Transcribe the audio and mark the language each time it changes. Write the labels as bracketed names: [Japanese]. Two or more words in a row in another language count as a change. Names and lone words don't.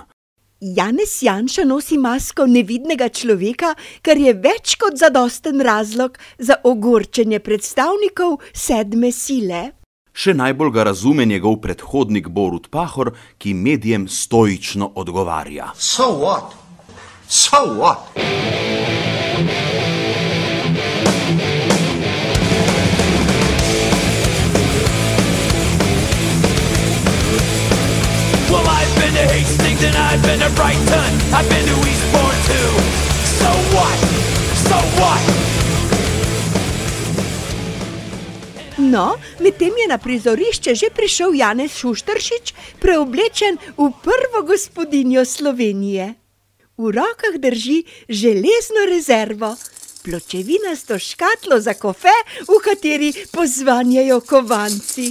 [Slovenian] Janez Janša nosi masko nevidnega človeka, kar je več kot zadosten razlog za ogorčenje predstavnikov 7. sile. Še najbolj ga razume njegov predhodnik Borut Pahor, ki medijem stoično odgovarja. [English] So what? So what? Well, I've been to Hastings and I've been to Brighton, I've been to Eastbourne too. So what? So what? [Slovenian] No, medtem je na prizorišče že prišel Janez Šušteršič, preoblečen v prvo gospodinjo Slovenije. V rokah drži železno rezervo, pločevinasto škatlo za kofe, v kateri pozvanjajo kovanci.